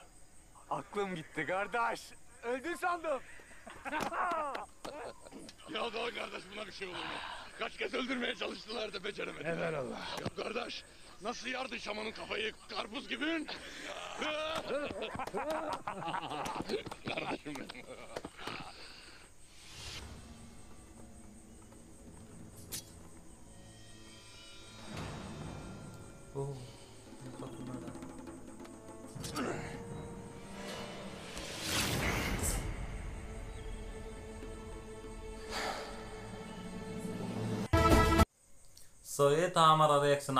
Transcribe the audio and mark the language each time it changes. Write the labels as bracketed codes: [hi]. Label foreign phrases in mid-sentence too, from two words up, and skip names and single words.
[tr] Aklım gitti kardeş. Öldün sandım. Ya daha kardeş, buna bir şey olur mu? Kaç kez öldürmeye çalıştılar da beceremediler. Evelallah. Ya kardeş, nasıl yardı şamanın kafayı karpuz gibi? Kardeşim benim. [hi] ओह, बहुत बड़ा। सो ये था हमारा रिएक्शन।